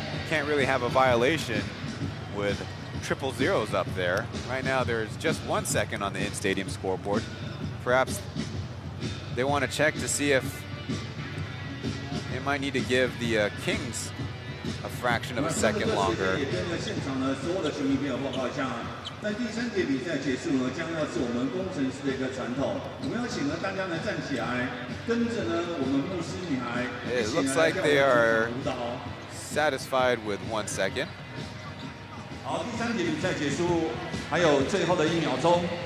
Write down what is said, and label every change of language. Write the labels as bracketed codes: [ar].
[en] Can't really have a violation with triple zeros up there. Right now, there's just 1 second on the in-stadium scoreboard. Perhaps they want to check to see if they might need to give the Kings a fraction of a second longer. [zh] 在第3节比赛结束呢，将要是我们工程师的一个传统。我们要请呢大家呢站起来，跟着呢我们牧师女孩。 [en] It looks like they are satisfied with 1 second. [zh] 好，第3节比赛结束，还有最后的1秒钟。